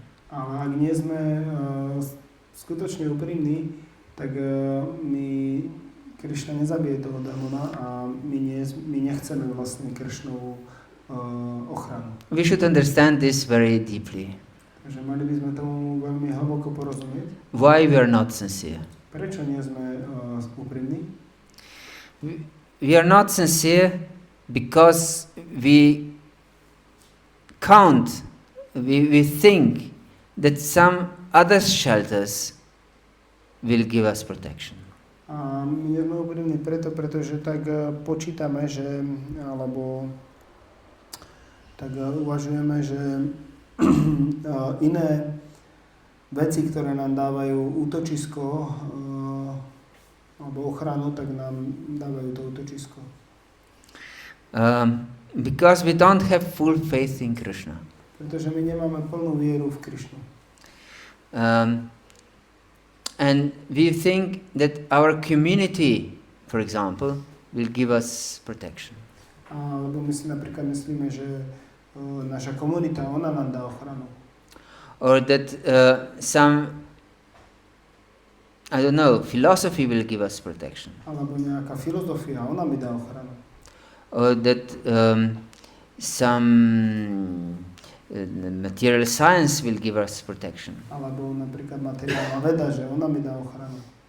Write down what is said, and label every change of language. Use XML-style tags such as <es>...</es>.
<sk>Ale ak nie sme skutočne úprimní, tak my Krishna nezabije toho démona a my nechceme vlastne Krishnovu ochranu.</sk> <en>We should understand this very deeply.</en> <sk>Takže mali by sme tomu veľmi hlboko porozumieť.</sk> <en>Why we are not sincere?</en> <sk>Prečo nie sme úprimní?</sk> <en>We are not sincere because we count, we think that some other shelters will give us protection.</en> <sk>A my nie sme úprimní pretože tak počítame, že, alebo tak uvažujeme, že iné veci, ktoré nám dávajú útočisko alebo ochranu, tak nám dávajú to útočisko.</sk> <en>Because we don't have full faith in Krishna.</en> <sk>Pretože my nemáme plnú vieru v Krišnu.</sk> <en>And we think that our community, for example, will give us protection.</en> <sk>Lebo my si napríklad myslíme, že naša komunita, ona nám dá ochranu.</sk> <en>Or that some, I don't know, philosophy will give us protection.</en> <sk>Alebo nejaká filozofia, ona mi dá ochranu.</sk> <en>Or that some material science will give us protection.</en> <sk>Alebo napríklad materiálna veda, že ona mi dá ochranu.</sk>